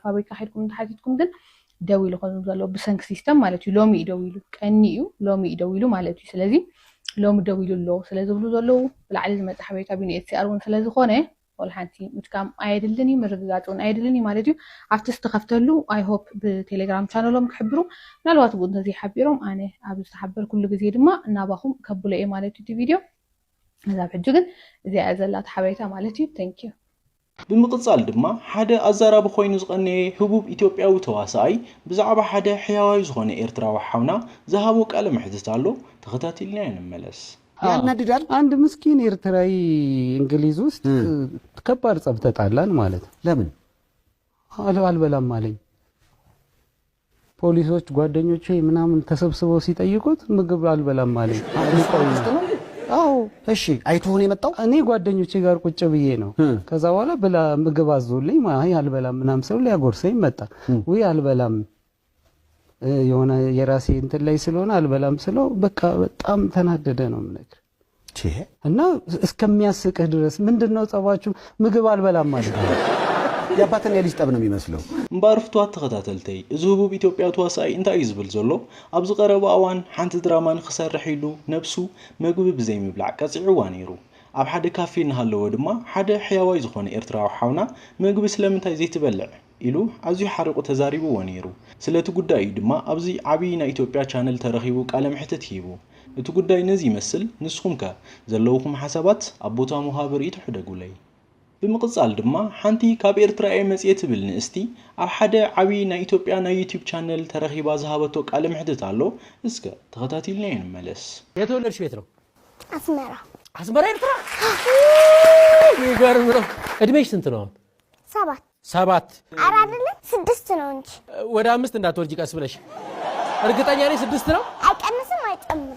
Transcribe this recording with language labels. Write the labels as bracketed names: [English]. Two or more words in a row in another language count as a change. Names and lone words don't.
[Tigrinya] ፋብሪካ ከይድኩም እንተሓቲትኩም ግን ደው ኢሉ ከም ዘሎ ብሰንክ ሲስተም ማለት እዩ ሎሚ ደው ኢሉ ቀኒ እዩ ሎሚ ደው ኢሉ ማለት እዩ ስለዚ ሎሚ ደው ኢሉ ኣሎ ስለዝብሉ ዘለው ብላዕሊ ዝመጽ ሓበሬታ ቢን ኤፍሲአር እውን ስለዝኾነ ወል ሓንቲ ምትካም ኣይድልኒ ምርግጋጽን ኣይድልኒ ማለት እዩ ኣብቲ ዝተኸፍተሉ [English] I hope [Tigrinya] ብቴሌግራም ቻነሎም ክሕብሩ ምናልባት እውን ነዚ ሓቢሮም ኣነ ኣብ ዝተሓበር ኩሉ ግዜ ድማ እናባኹም ከብሎ እየ ማለት እዩ እቲ ቪድዮ እዛ ሕጂ ግን እዚኣ ዘላት ሓበሬታ ማለት እዩ [English] thank you [Tigrinya] ብምቕጻል ድማ ሓደ ኣዛራቢ ኮይኑ ዝቐነየ ህቡብ ኢትዮጵያዊ ተዋሳኣይ ብዛዕባ ሓደ ሕያዋይ ዝኾነ ኤርትራዊ ሓውና ዝሃቦ ቃለ መሕትት ኣሎ ተኸታቲልና እንመለስ [Amharic] ያናድዳል አንድ ምስኪን ኤርትራዊ እንግሊዝ ውስጥ ከባድ ጸብ ተጣላን ማለት ለምን አልበላም አለኝ ፖሊሶች ጓደኞቼ ምናምን ተሰብስበው ሲጠይቁት ምግብ አልበላም አለኝ አዎ እሺ አይቶን የመጣው እኔ ጓደኞቼ ጋር ቁጭ ብዬ ነው ከዛ በኋላ ብላ ምግብ አዞልኝ አይ አልበላም ምናምን ሰው ሊያጎርሰኝ መጣ ወይ አልበላም የሆነ የራሴ እንትን ላይ ስለሆነ አልበላም ስለው በቃ በጣም ተናደደ ነው ማለት እና እስከሚያስቅህ ድረስ ምንድነው ጸባችሁ ምግብ አልበላም ማለት ያባተን የልጅ ጠብ ነው የሚመስለው [Tigrinya] ምባርፍቷት ተኸታተልተይ እዚ ህቡብ ኢትዮጵያ ተዋሳይ እንታይ ይዝብል ዘሎ ኣብዚ ቀረባ እዋን ሓንቲ ድራማን ክሰርሕ ኢሉ ነብሱ ምግቢ ብዘይ ምብላዕ ቀጽዕዋ ነይሩ ኣብ ሓደ ካፌ እናሃለወ ድማ ሓደ ሕያዋይ ዝኾነ ኤርትራዊ ሓውና ምግቢ ስለምንታይ ዘይትበልዕ ኢሉ ኣዝዩ ሓሪቁ ተዛሪብዎ ነይሩ ስለቲ ጉዳይ ድማ ኣብዚ ዓብይ ናይ ኢትዮጵያ ቻነል ተረኺቡ ቃለ መሕትት ሂቡ እቲ ጉዳይ ነዚ ይመስል ንስኹም ከ ዘለውኩም ሓሳባት ኣብ ቦታ መሃበር ይትሕደጉለይ ብምቕጻል ድማ ሓንቲ ካብ ኤርትራ መጽኤ ትብል ንእስቲ ኣብ ሓደ ዓብይ ናይ ኢትዮጵያ ናይ ዩቲዩብ ቻነል ተረኺባ ዝሃበቶ ቃለ መሕትት ኣሎ እስከ ተኸታቲልና እንመለስ [Amharic] የተወለድሽ ቤት ነው አስመራ ኤርትራ ይገርም ነው እድሜሽ ስንት ነው 7 አይደለም 6 ነው እንጂ ወደ 5 እንዳትወልጂ ቀስ ብለሽ እርግጠኛ ነኝ 6 ነው አይቀንስም አይጨምርም